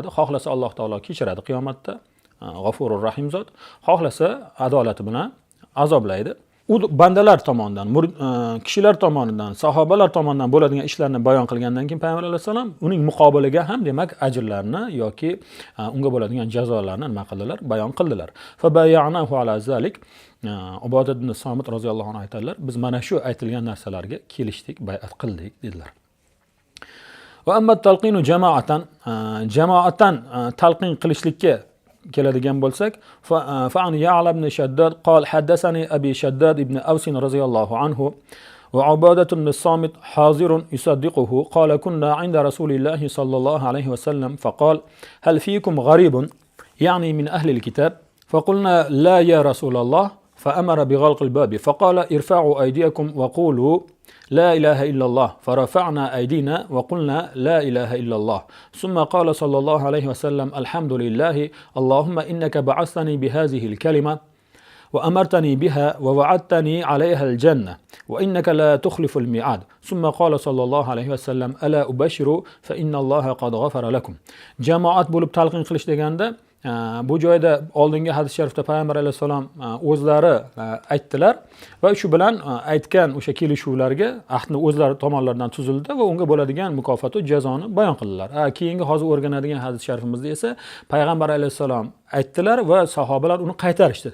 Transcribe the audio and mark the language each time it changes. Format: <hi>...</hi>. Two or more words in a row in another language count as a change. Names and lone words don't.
<uz>Xohlasa Alloh taolo kechiradi qiyomatda. G'afurur Rahim zot, xohlasa adolati bilan azoblaydi. U bandalar tomonidan, kishilar tomonidan, sahobalar tomonidan bo'ladigan ishlarni bayon qilgandan keyin Payg'ambar alayhisalom uning muqobiliga ham demak ajrlarni yoki unga bo'ladigan jazolarni nima qildilar? Bayon qildilar.</uz> <ar>فبينه على ذلك.</ar> <uz>Ubadat ibn Somit</uz> <ar>رضي الله عنه</ar> <uz>aytadilar, biz mana shu aytilgan narsalarga kelishdik, bay'at qildik dedilar.</uz> <ar>وأما تلقين جماعة</ar> <uz>talqin qilishlikka keladigan bo'lsak,</uz> <ar>فعن يعلى بن شداد قال حدثني أبي شداد بن أوس رضي الله عنه وعبادة بن الصامت حاضر يصدقه قال كنا عند رسول الله صلى الله عليه وسلم فقال هل فيكم غريب يعني من أهل الكتاب فقلنا لا يا رسول الله فأمر بغلق الباب فقال ارفعوا أيديكم وقولوا لا إله إلا الله فرفعنا أيدينا وقلنا لا إله إلا الله ثم قال صلى الله عليه وسلم الحمد لله اللهم إنك بعثتني بهذه الكلمة وأمرتني بها ووعدتني عليها الجنة وإنك لا تخلف الميعاد ثم قال صلى الله عليه وسلم ألا أبشر فإن الله قد غفر لكم.</ar> <uz>Jamoat bo'lib talqin qilish deganda Bu joyda oldingi hadis sharifda payg'ambar alayhissalom o'zlari aytdilar va shu bilan aytgan o'sha kelishuvlarga ahdni o'zlari tomonlaridan tuzildi va unga bo'ladigan mukofot va jazoni bayon qildilar. Keyingi hozir o'rganadigan hadis sharifimizda esa payg'ambar alayhissalom aytdilar va sahobalar uni qaytarishdi.</uz>